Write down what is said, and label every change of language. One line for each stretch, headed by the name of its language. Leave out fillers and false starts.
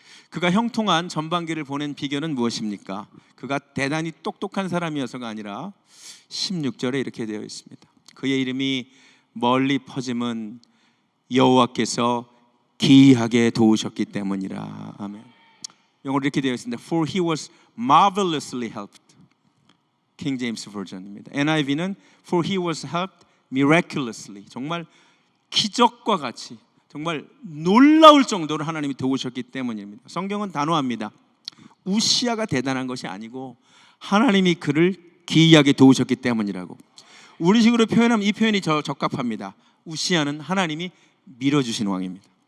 Korean: 그가 형통한 전반기를 보낸 비결은 무엇입니까? 그가 대단히 똑똑한 사람이어서가 아니라 16절에 이렇게 되어 있습니다. 그의 이름이 멀리 퍼짐은 여호와께서 기이하게 도우셨기 때문이라. 아멘. 영어로 이렇게 되어 있습니다.
English: For he was marvelously helped. king James
Korean: 버전입니다.
English: NIV는 For he was helped miraculously.
Korean: 정말 기적과 같이 정말 놀라울 정도로 하나님이 도우셨기 때문입니다. 성경은 단호합니다. 우시야가 대단한 것이 아니고 하나님이 그를 기이하게 도우셨기 때문이라고. 우리식으로 표현하면 이 표현이 적합합니다. 우시야는 하나님이 밀어주신 왕입니다.